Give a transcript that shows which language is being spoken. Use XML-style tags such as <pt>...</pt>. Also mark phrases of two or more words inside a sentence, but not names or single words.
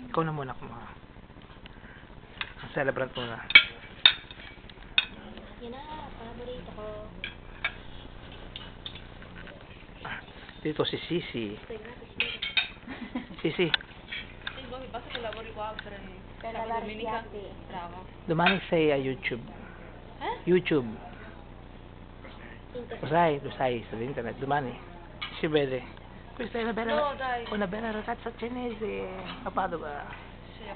<tl>Ikaw na muna kuma. Ang celebrant muna. Yan na, paborito ko. Dito si Sisi. Sisi,</tl> <it>Basta che lavori qua per Per la la domenica. Richiatti. Bravo. domani sei a YouTube. YouTube. Lo sai, su internet, domani si vede. Questa è No, dai. una bella ragazza cinese a Padova. Sì, a</it>